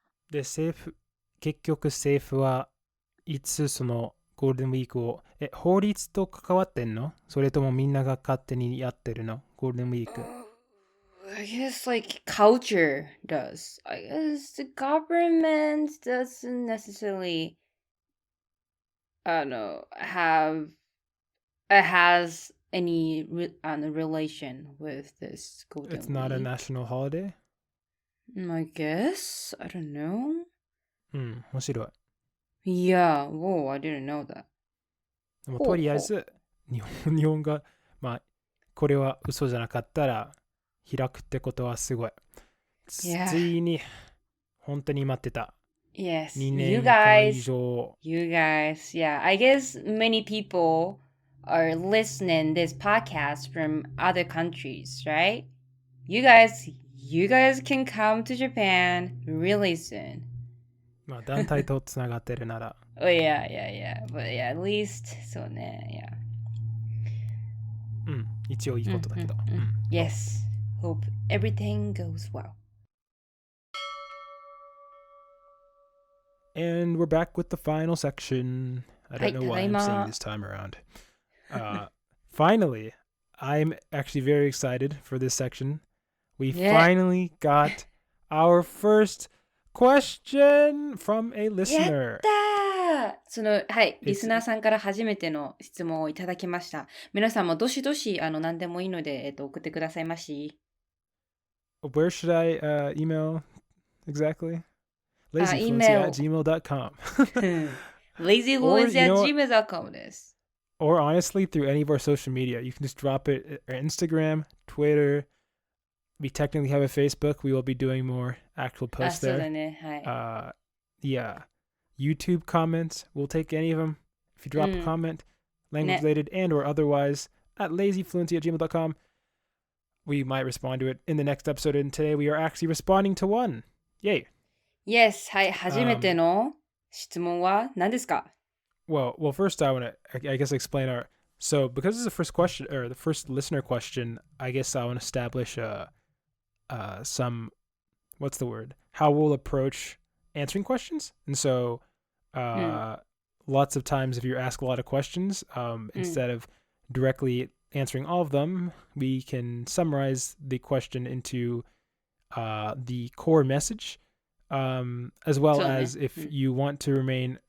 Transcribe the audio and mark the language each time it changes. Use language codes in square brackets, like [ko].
[ja] で、結局政府はいつそのゴールデンウィークを、法律と関わってんの？それともみんなが勝手にやってるの？ゴールデンウィーク。 [en] I guess like culture does. I guess the government doesn't necessarily, I don't know, has any relation with this Golden It's not a Week. national holiday? I guess. I don't know. [ja] うん、面白い。 [en] Yeah. Whoa, I didn't know that. [ja] でもほうほう。とりあえず日本が、まあ、これは嘘じゃなかったら開くってことはすごい。 [en] Yeah. [ja] ついに本当に待ってた。 [en] Yes. [ja] 2 [en] You [ja] 年間以 [en] guys. [ja] 上。 [en] You guys. Yeah. I guess many people are listening this podcast from other countries, right? You guys can come to Japan really soon. [ja] まあ団体とつながってるなら。 [en] Oh yeah. But yeah, at least そうね。 Yeah. [ja] うん、一応いいことだけど。うん。 [en] Yes. Hope everything goes well. And we're back with the final section. I don't know why I'm saying [ja] ただいま。 [en] this time around. Finally, I'm actually very excited for this section. We finally got our first question from a [ja] やっ [en] listener. [ja] たーはい、リスナーさんから初めての質問をいただきました。皆さんもどしどし何でもいいので、送ってくださいまし。 [en] Where should I email exactly? Lazyfluency at gmail.com. [ja] lazyfluency at gmail.com です。 [en] Or honestly, through any of our social media. You can just drop it on Instagram, Twitter. We technically have a Facebook. We will be doing more actual posts [ja] そう [en] there. [ja] だね。はい。 [en] Yeah. YouTube comments. We'll take any of them. If you drop a comment, language related and or otherwise, at lazyfluency at gmail.com. We might respond to it in the next episode. And today we are actually responding to one. Yay. Yes. はい。 [ja] 初めての質問は何ですか？ [en] Well, first I want to, I guess, explain our. So, because this is the first question or the first listener question, I guess I want to establish some, what's the word? How we'll approach answering questions. And so, lots of times if you ask a lot of questions, instead of directly answering all of them, we can summarize the question into the core message, as well as if you want to remain.